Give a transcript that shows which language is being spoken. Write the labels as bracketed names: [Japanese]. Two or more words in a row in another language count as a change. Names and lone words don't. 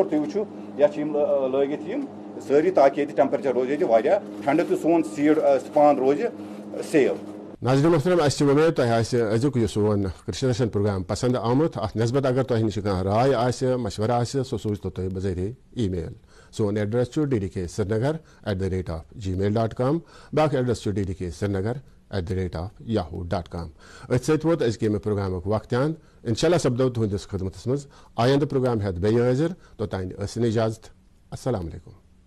[Kashmiri] تُہۍ وٕچھِو یَتھ چھِ یِم لٲگِتھ یِم سٲری تاکہِ ییٚتہِ ٹیمپریچر روزِ ییٚتہِ واریاہ ٹھنڈٕ تہٕ سون سیٖڈ سپان روزِ سیف. ناظرین محترم اَسہِ چھِ وۄمید تۄہہِ آسہِ أزیُک یہِ سون کٔشیٖر رسن پروگرام پسنٛد آمُت. اَتھ نسبت اگر تۄہہِ نِش کانٛہہ راے آسہِ مشورٕ آسہِ سُہ سوٗزتو تُہۍ بذریعہ ای میل. سون ایڈریس چھُ ddk.srinagar@gmail.com. بیٛاکھ ایڈریس چھُ ddk.srinagar@yahoo.com. أتھۍ سۭتۍ ووت أزکہِ ییٚمہِ پروگرامُک وقتیان. [Arabic] اِنشاءاللہ [Kashmiri] سپدو تُہنٛدِس خدمتس منٛز آینٛدٕ پروگرام ہٮ۪تھ بیٚیہِ حٲضِر. توٚتانۍ ٲسِن اِجازت. [Arabic] السلام علیکم.